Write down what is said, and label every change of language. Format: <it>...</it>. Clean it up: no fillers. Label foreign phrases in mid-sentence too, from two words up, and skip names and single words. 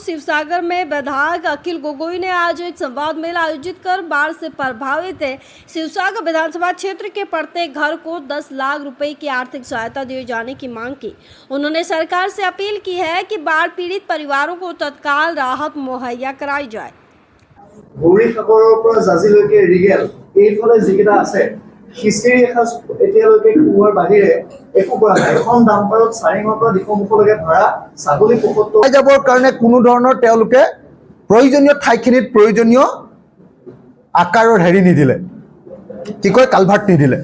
<hi>शिवसागर में विधायक अखिल गोगोई ने आज एक संवाद मेल आयोजित कर बाढ़ से प्रभावित है शिवसागर विधानसभा क्षेत्र के प्रत्येक घर को 10 लाख रुपए की आर्थिक सहायता दिए जाने की मांग की। उन्होंने सरकार से अपील की है कि बाढ़ पीड़ित परिवारों को तत्काल राहत मुहैया कराई जाए।</hi> <as>গৌৰীসাগৰৰ পৰা জাজিলৈকে ৰিগেল এইফালে যিকেইটা আছে খিচিৰি এসাঁজ এতিয়ালৈকে খুওৱাৰ বাহিৰে একো কৰা নাই। এখন ডাম্পাৰত চাৰিঙৰ পৰা দিশমুখলৈকে ভৰা ছাগলী ৭৫ যাবৰ কাৰণে কোনো ধৰণৰ তেওঁলোকে প্ৰয়োজনীয় ঠাইখিনিত প্ৰয়োজনীয় আকাৰৰ হেৰি নিদিলে, কি কয় কালভাৰ্ট নিদিলে।</as>